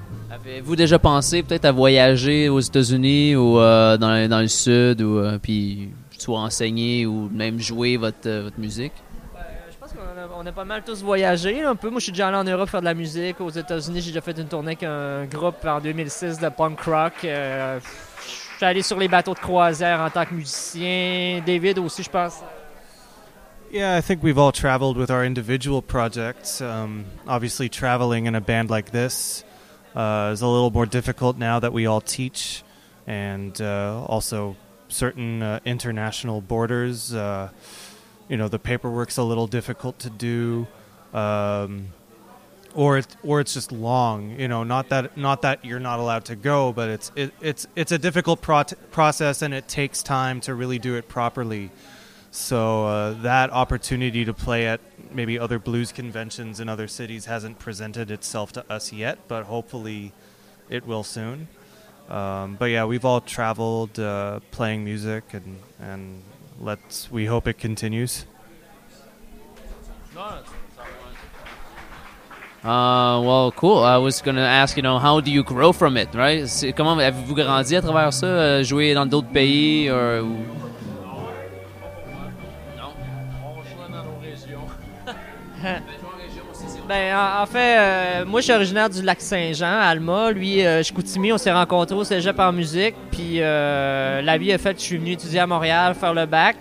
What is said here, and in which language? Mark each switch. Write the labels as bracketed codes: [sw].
[fr] Avez-vous déjà pensé peut-être à voyager aux États-Unis ou dans le Sud, ou puis soit enseigner ou même jouer votre musique? Je pense qu'on a pas mal tous voyagé là, un peu. Moi, je suis déjà allé en Europe faire de la musique. Aux États-Unis, j'ai déjà fait une tournée avec un groupe en 2006 de punk rock. Je suis allé sur les bateaux de croisière en tant que musicien. David aussi, je pense. [en] Yeah, I think we've all traveled with our individual projects. Obviously, traveling in a band like this is a little more difficult now that we all teach, and also certain international borders. The paperwork's a little difficult to do, or it's just long. Not that you're not allowed to go, but it's a difficult process, and it takes time to really do it properly. So that opportunity to play at maybe other blues conventions in other cities hasn't presented itself to us yet, but hopefully it will soon. But yeah, we've all traveled playing music, and we hope it continues. Well, cool. I was going to ask, how do you grow from it, right? [fr] Comment avez-vous grandi à travers ça, jouer dans d'autres pays, ou... Ben, en fait, moi, je suis originaire du Lac-Saint-Jean, Alma. Lui, Chicoutimi, on s'est rencontrés au cégep en musique. Puis, la vie a fait que je suis venu étudier à Montréal, faire le bac.